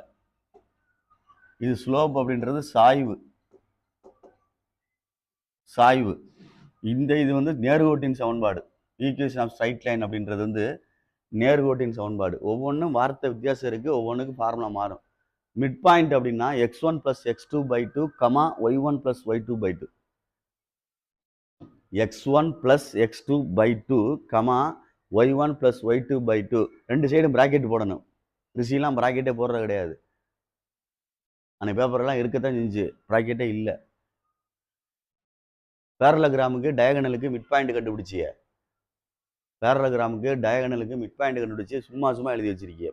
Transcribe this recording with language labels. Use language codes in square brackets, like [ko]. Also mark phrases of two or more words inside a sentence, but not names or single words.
[ta] இது ஸ்லோப் அப்படின்றது சாய்வு. சாய்வு. இது வந்து நேர்கோட்டின் சமன்பாடு. [en] equation of straight line [ta] அப்படின்றது வந்து நேர்கோட்டின் சமன்பாடு. ஒவ்வொன்றும் வார்த்தை வித்தியாசம் இருக்குது, ஒவ்வொன்றுக்கு ஃபார்முலா மாறும். [en] mid point [ta] அப்படின்னா x1 + x2/2, y1 + y2/2. x1 + x2/2, y1 + y2/2. 2 [en] side bracket [ta] போடணும். ரிசிலாம் ப்ராக்கெட்டே போடுறது கிடையாது. அந்த பேப்பரெல்லாம் இருக்கத்தான் செஞ்சு ப்ராக்கெட்டே இல்லை. பேரலோகிராமுக்கு டயகனலுக்கு [en] mid point [ta] கண்டுபிடிச்சிய பேரலோகிராமுக்கு டயகனலுக்கு [en] mid point [ta] கண்டுபிடிச்சி சும்மா எழுதி வச்சிருக்கீங்க.